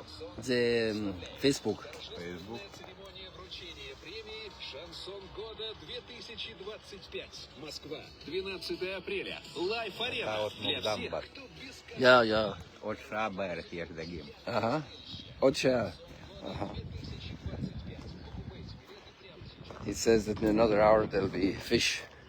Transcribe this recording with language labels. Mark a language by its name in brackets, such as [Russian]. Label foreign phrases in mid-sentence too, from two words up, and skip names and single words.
[Hebrew] זה פייסבוק. פייסבוק? [Russian] Шансон года 2025. Москва, 12 апреля. Лайф-арена для всех, кто без Ja. [Hebrew] עוד שעה בערך יש דגים. עוד שעה. [English] He says that in another hour there'll be fish.